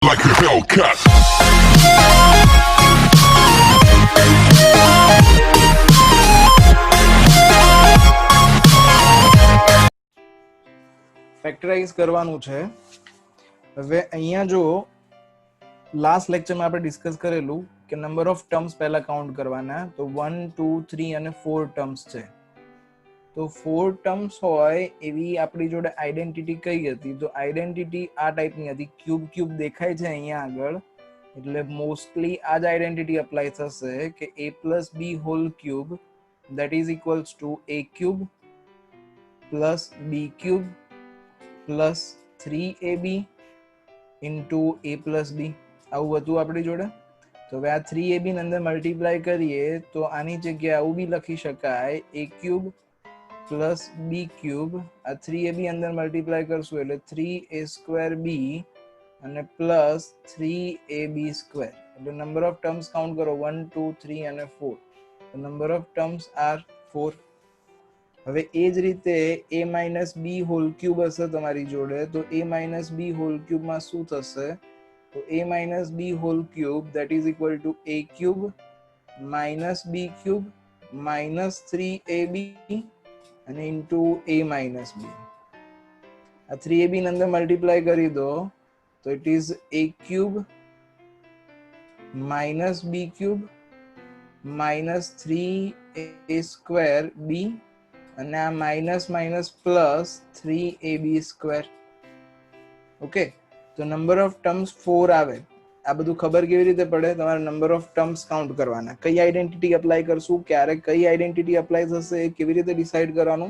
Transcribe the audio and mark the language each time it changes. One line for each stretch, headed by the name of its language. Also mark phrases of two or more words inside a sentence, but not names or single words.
English: like a Hellcat.
Gujarati: ફેક્ટરાઇઝ કરવાનું છે. હવે અહીંયા જો
English: last lecture
Gujarati: આપણે ડિસ્કસ કરેલું કે
English: number of terms
Gujarati: પહેલા કાઉન્ટ કરવાના, તો 1 2 3 અને 4 ટર્મ્સ છે. તો 4 ટર્મ્સ હોય એવી આપણી જોડે આઈડેન્ટિટી કઈ હતી? તો આઈડેન્ટિટી આ ટાઈપની હતી,
English: cube cube
Gujarati: દેખાય છે અહીંયા આગળ, એટલે મોસ્ટલી આ જ આઈડેન્ટિટી અપ્લાય થશે કે
English: a plus b whole cube that is equals to a cube plus b
Gujarati: cube plus 3ab into a plus b. આવું હતું આપણી જોડે. તો હવે આ 3ab ને અંદર મલ્ટીપ્લાય કરીએ તો આની જગ્યાએ આવું બી લખી શકાય,
English: a cube plus b cube.
Gujarati: આ 3ab અંદર મલ્ટીપ્લાય કરશું એટલે
English: 3a square b
Gujarati: અને
English: plus 3ab square.
Gujarati: એટલે
English: number of terms
Gujarati: કાઉન્ટ કરો 1 2 3 અને 4.
English: The number of terms are 4.
Gujarati: હવે એ જ રીતે
English: a minus b whole cube
Gujarati: હશે તમારી જોડે, તો
English: a minus b whole cube
Gujarati: માં શું થશે?
English: તો a minus b whole cube that is equal to a cube minus b cube minus 3ab અને into a minus b.
Gujarati: આ 3ab ને અંદર મલ્ટીપ્લાય કરી દો તો
English: it is a cube minus b cube minus 3a square b
Gujarati: અને આ
English: minus minus plus 3ab square.
Gujarati: ઓકે, તો
English: number of terms
Gujarati: 4 આવે. આ બધું ખબર કેવી રીતે પડે? તમારે
English: number of terms
Gujarati: કાઉન્ટ કરવાના. કઈ આઈડેન્ટિટી અપ્લાય કરશું, ક્યારે કઈ આઈડેન્ટિટી અપ્લાય થશે, એ કેવી રીતે ડિસાઈડ કરવાનું?